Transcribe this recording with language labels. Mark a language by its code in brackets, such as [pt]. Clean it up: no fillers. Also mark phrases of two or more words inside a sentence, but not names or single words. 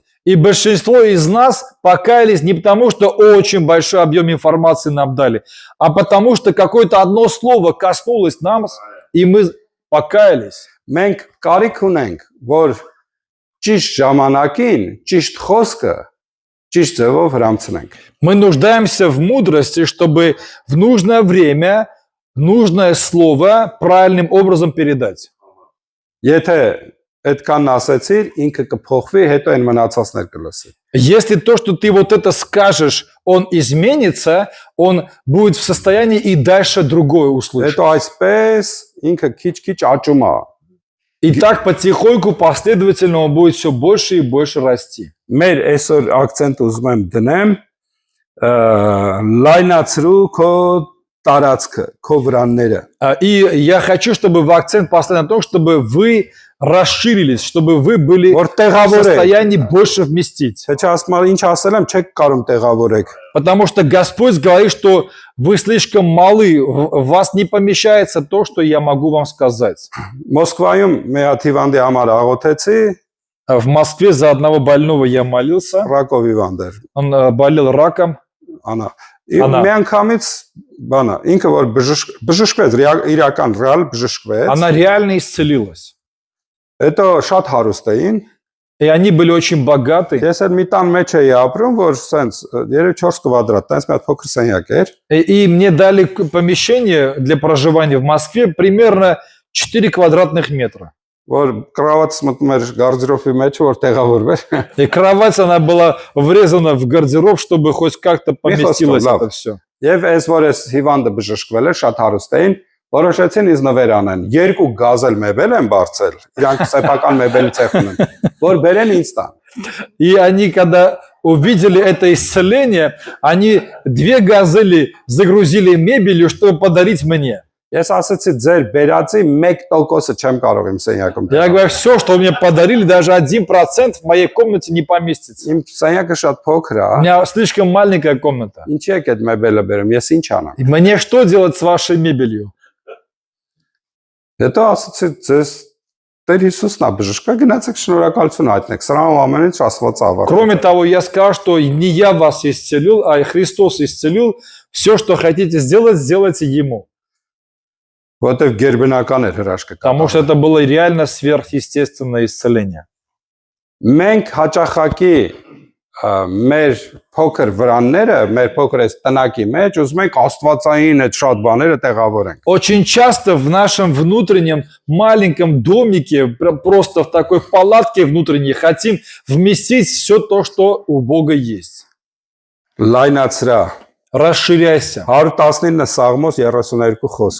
[ru] И большинство из нас покаялись не потому, что очень большой объем информации нам дали, а потому что какое-то одно слово коснулось нас, и мы покаялись. [hy] Մենք կարիք ունենք, որ ճիշտ ժամանակին, ճիշտ խոսքը, ճիշտ ձևով հрамցնենք։ [ru] Мы нуждаемся в мудрости, чтобы в нужное время нужное слово правильным образом передать. [hy] Եթե այդքան ասեցիր, ինքը կփոխվի, հետո այն մնացածներ կլսի։ [ru] Если то, что ты вот это скажешь, он изменится, он будет в состоянии и дальше другое услышать. [hy] Հետո այսպես ինքը քիչ-քիչ աճում է։ [ru] И так потихоньку, последовательно он будет все больше и больше расти. [hy] Մեր այսօր акցենտ ուզում եմ դնեմ լայնացրու քո տարածքը, քո վրանները։ [ru] И я хочу, чтобы вы акцент поставили на том, чтобы вы расширились, чтобы вы были [hy] Որ [ru] в [hy] տեղավոր եք։ [ru] состоянии больше вместить. [hy] Թե չասում եմ, ինչ ասել եմ, չեք կարող տեղավորեք։ [ru] Потому что Господь говорит, что вы слишком малы, в вас не помещается то, что я могу вам сказать. [hy] Մոսկվայում մի հատ հիվանդի համար աղոթեցի, [ru] В Москве за одного больного я молился, [hy] ռակով հիվանդ էր, [ru] он болел раком. [hy] անա։ Անա։ Մի անգամից բանա, ինքը որ բժշկվեց, իրական ռեալ բժշկվեց։ [ru] Она реально исцелилась. [hy] Հետո շատ հարուստ էին։ [ru] И они были очень богаты. [hy] Ես այդ մի տան մեջ էի ապրում, որ սենց 3-4 կվադրատ, տենց մի հատ փոքր սենյակ էր։ [ru] И мне дали помещение для проживания в Москве примерно 4 квадратных метра. [hy] Որ կրավատս մտնում էր գարդերոբի մեջ, որ տեղավորվեր։ [ru] И кровать, она была врезана в гардероб, чтобы хоть как-то поместилось [hy] лав. [ru] это все. [hy] Եվ այս որ այս հիվանդը բժշկվել էր, շատ հարուստ էին, որոշեցին ինձ նվեր անեն։ 2 գազել մեբել են բարձել, իրանք սեփական մեբելի ցեխ ունեն, որ բերեն ինձ տան։ [ru] И они, когда увидели это исцеление, они 2 газели загрузили мебелью, чтобы подарить мне. [hy] Ես ասացի ձեր բերածի 1%-ը չեմ կարող իմ սենյակում։ [ru] Я говорю, все, что мне подарили, даже 1% в моей комнате не поместится. [hy] Իմ սենյակը շատ փոքր [ru] У [hy] է։ [ru] меня слишком маленькая комната. [hy] Ինչի՞ եք այդ մեբելը բերում, ես ինչ անեմ։ [ru] И мне что делать с вашей мебелью? [hy] Հետո ասացի ձեզ Տեր Հիսուսն է բժշկա, գնացեք շնորհակալություն հայտնեք։ Սրանով ամեն ինչ Աստված ավարտել։ [ru] Кроме того, я сказал, что не я вас исцелил, а и Христос исцелил. Все, что хотите сделать, сделайте Ему. [hy] Որտեվ գերբնական էր հրաշքը։ [ru] Потому что это было реально сверхъестественное исцеление. [hy] Մենք հաճախակի մեր փոքր վրանները, մեր փոքր այս տնակի մեջ ուզում ենք աստվածային այդ շատ բաները տեղավորենք։ [ru] Очень часто в нашем внутреннем маленьком домике, просто в такой палатке внутренней, хотим вместить все то, что у Бога есть. [hy] Լայնացրա [ru] Расширяйся. [hy] 119 Սաղմոս 32 խոսք,